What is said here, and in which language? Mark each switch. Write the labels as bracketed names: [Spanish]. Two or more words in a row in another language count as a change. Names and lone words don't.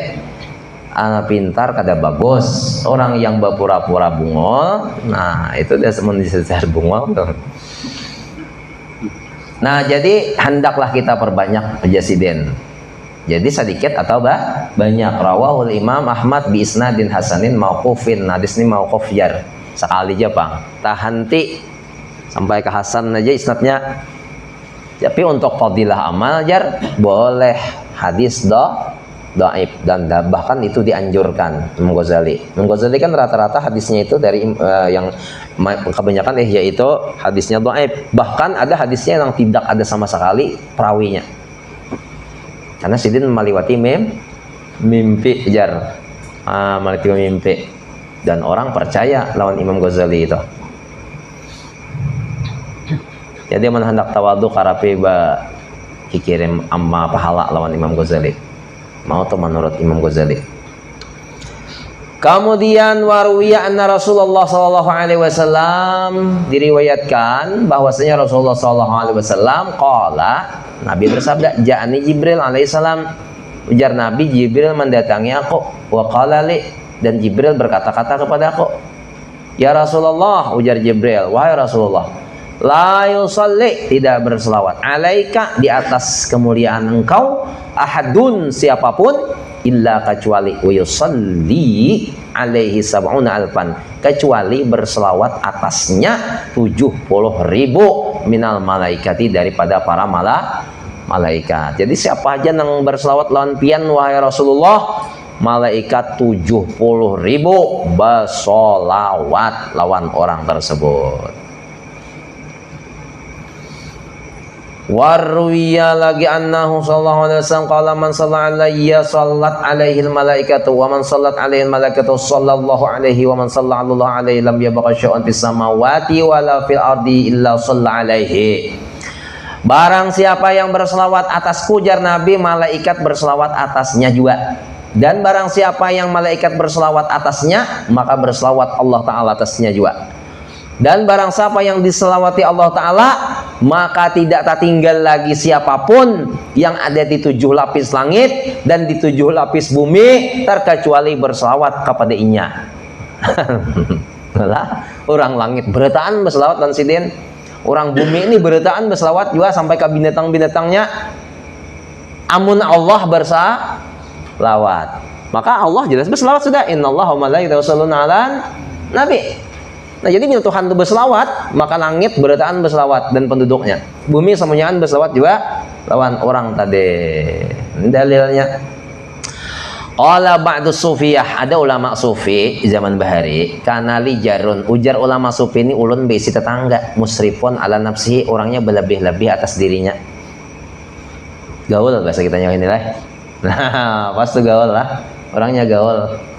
[Banjar] Pintar kada bagus. Orang yang berpura-pura bungol, nah itu dia semun disesar bungol. [Indonesian] Nah, jadi hendaklah kita perbanyak jasiden. Jadi sedikit atau banyak. [Arabic] رواه الإمام أحمد بإسناد حسن موقوف. [Banjar] Hadis ini mauquf jar. Sekali aja, Bang. [Indonesian] Tahanti sampai ke hasan aja isnadnya. Tapi untuk fadilah amal jar boleh hadis dhaif dan bahkan itu dianjurkan. Imam Ghazali kan rata-rata hadisnya itu dari yang kebanyakan yaitu hadisnya dhaif. Bahkan ada hadisnya yang tidak ada sama sekali perawinya. [Banjar] Karena sidin meliwati mimpi jar. Meliwati mimpi dan orang percaya lawan Imam Ghazali itu. Jadi man hendak tawadhu karape ba kikirim amma pahala lawan Imam Ghazali. Mau tuh menurut Imam Ghazali. [Arabic] Kemudian وروي أن رسول الله صلى الله عليه وسلم, [Indonesian] diriwayatkan bahwasanya [Arabic] رسول الله صلى الله عليه وسلم قال, [Indonesian] Nabi bersabda, [Arabic] جاءني جبريل عليه السلام, [Banjar] ujar Nabi, Jibril mendatangi aku, [Arabic] وقال لي, [Indonesian] dan Jibril berkata-kata kepada aku, [Arabic] يا رسول الله, [Indonesian] ujar Jibril, wahai Rasulullah, [Arabic] لا يصلي, [Indonesian] tidak berselawat, alaika, di atas kemuliaan engkau, ahadun, siapapun, illa kecuali [Arabic] ويصلي عليه سبعون ألفا, [Indonesian] kecuali berselawat atasnya 70.000 [Arabic] من الملائكة, [Indonesian] daripada para malaikat. [Banjar] Jadi siapa aja yang berselawat lawan pian wahai Rasulullah, malaikat 70.000 bersolawat lawan orang tersebut. [Arabic] وروي lagi أنه صلى الله عليه وسلم قال من صلى علي صلت عليه الملائكة ومن صلت عليه الملائكة صلى الله عليه ومن صلى الله عليه لم يبق شيء في السماوات ولا في الأرض إلا صلى عليه. [Indonesian] Barang siapa yang berselawat atasku, jar Nabi, malaikat berselawat atasnya juga. Dan barang siapa yang malaikat berselawat atasnya, maka berselawat Allah Ta'ala atasnya juga. Dan barang siapa yang diselawati Allah Ta'ala, maka tidak tertinggal lagi siapapun yang ada di 7 lapis langit dan di 7 lapis bumi, terkecuali berselawat kepada inya. [Banjar] Orang langit beretaan berselawat dan sidin, orang bumi ini beretaan berselawat juga sampai ke binatang-binatangnya. Amun Allah berselawat, maka Allah jelas berselawat sudah. [Arabic] إن الله وملائكته يصلون على النبي. [Indonesian] Nah, jadi bila Tuhan itu berselawat, maka langit beretaan berselawat dan penduduknya. [Banjar] Bumi semuanya berselawat juga lawan orang tadi. [Indonesian] Ini dalilnya. [Arabic] قال بعض الصوفية, [Banjar] ada ulama sufi zaman bahari, [Arabic] كان لي جار, [Banjar] ujar ulama sufi ini ulun besi tetangga, [Arabic] مسرف على نفسه, [Banjar] orangnya berlebih-lebih atas dirinya. Gaul bahasa kitanya ini lah. Nah, pas tuh gaul lah. Orangnya gaul.